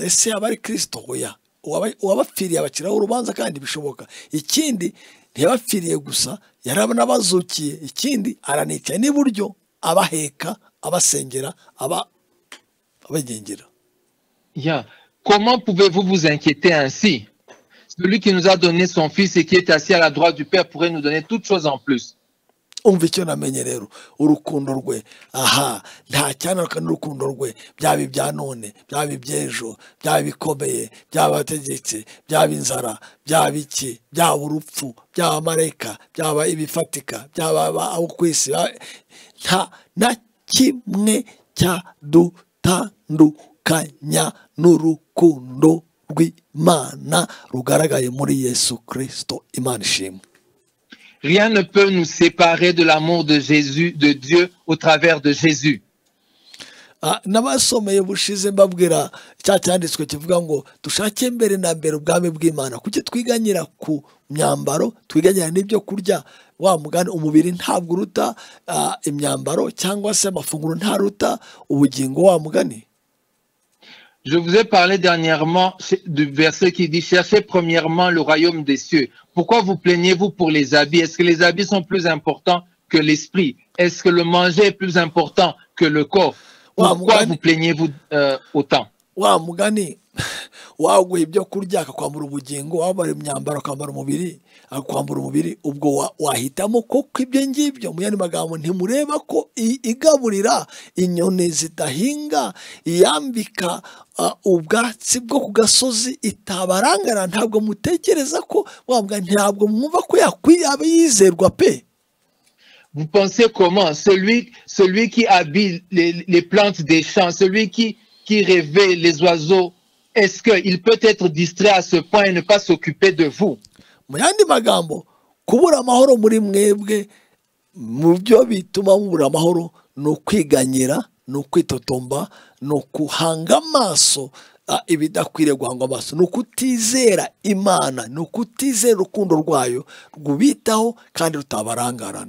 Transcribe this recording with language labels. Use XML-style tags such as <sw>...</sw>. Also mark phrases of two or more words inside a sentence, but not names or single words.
<rw>Ese abari Kristo hoya? Uwabapfiriye abaciraho urubanza kandi bishoboka. Ikindi ntiyabapfiriye gusa, yarabanabazukiye. Ikindi aranicaye n'iburyo abaheka, abasengera, abagengera. Yeah.</rw> <fr>Comment pouvez-vous vous inquiéter ainsi? Celui qui nous a donné son Fils et qui est assis à la droite du Père pourrait nous donner toutes choses en plus.</fr> <rw>Umva icyo namenye rero, urukundo rwe, nta cyanaka n'urukundo rwe, byaba ibya none, byaba iby'ejo, byaba bikomeye, byaba abategetsi, byaba inzara, byaba iki, byaba urupfu, byaba amarayika, byaba ibifatika, byaba abo ku isi, nta na kimwe cyadutandukanya n'urukundo rw'Imana rugaragaye muri Yesu Kristo. Imana ishimwe.</rw> <fr>Rien ne peut nous séparer de l'amour de Jésus, de Dieu, au travers de Jésus.</fr> <rw>N'abasomeye bushize mbabwira cya cyanditswe kivuga ngo dushake mbere na mbere ubwami bw'Imana. Kuki twiganyira ku myambaro, twiganyira n'ibyo kurya? Wa mugani, umubiri ntabwo uruta imyambaro, cyangwa se amafunguro ntaruta ubugingo. Wa mugani,</rw> <fr>je vous ai parlé dernièrement du verset qui dit « Cherchez premièrement le royaume des cieux ». Pourquoi vous plaignez-vous pour les habits? Est-ce que les habits sont plus importants que l'esprit? Est-ce que le manger est plus important que le corps? Pourquoi vous plaignez-vous autant?</fr> <rw>Wa mugani, waguha ibyo kurya akakwambura ubugingo, wambara imyambaro akambara umubiri, akakwambura umubiri, ubwo wahitamo koko ibyo ngibyo? Mu yandi magambo, ntimureba ko igaburira inyoni zidahinga, iyambika ubwatsi bwo ku gasozi itabarangara? Ntabwo mutekereza ko wabwa, ntabwo mwumva ko yaba yizerwa pe?</rw> <fr>vous pensez comment? Celui qui habille les plantes des champs, celui qui réveille les oiseaux, est-ce qu'il peut être distrait à ce point et ne pas s'occuper de vous?</fr> <rw>mu yandi magambo kubura amahoro muri mwebwe mu byo bituma mubura amahoro ni ukwiganyira, ni ukwitotomba, ni ukuhanga amaso ibidakwiriye guhanga amaso, ni ukutizera Imana, ni ukutizera urukundo rwayo rwubitaho kandi rutabarangarana.</rw>